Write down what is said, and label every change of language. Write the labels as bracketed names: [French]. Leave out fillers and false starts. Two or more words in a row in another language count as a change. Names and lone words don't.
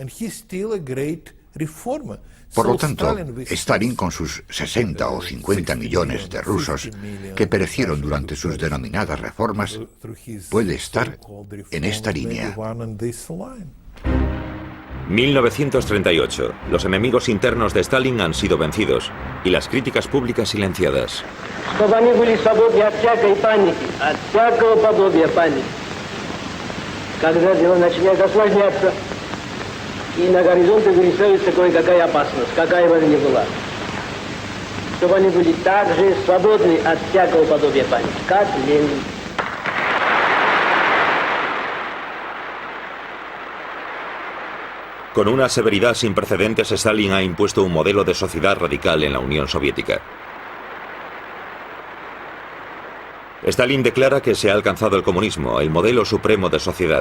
[Spanish] Por lo tanto, Stalin, con sus 60 o 50 millones de rusos que perecieron durante sus denominadas reformas, puede estar en esta línea. 1938. Los enemigos internos de Stalin han sido vencidos y las críticas públicas silenciadas. [Russian] Когда дело начинает осложняться, и на горизонте вырисовывается кое-какая опасность, какая бы она ни была. Чтобы они были так же свободны от всякого подобия паники, как Ленин. [Spanish] Con una severidad sin precedentes, Stalin ha impuesto un modelo de sociedad radical en la Unión Soviética. Stalin declara que se ha alcanzado el comunismo, el modelo supremo de sociedad.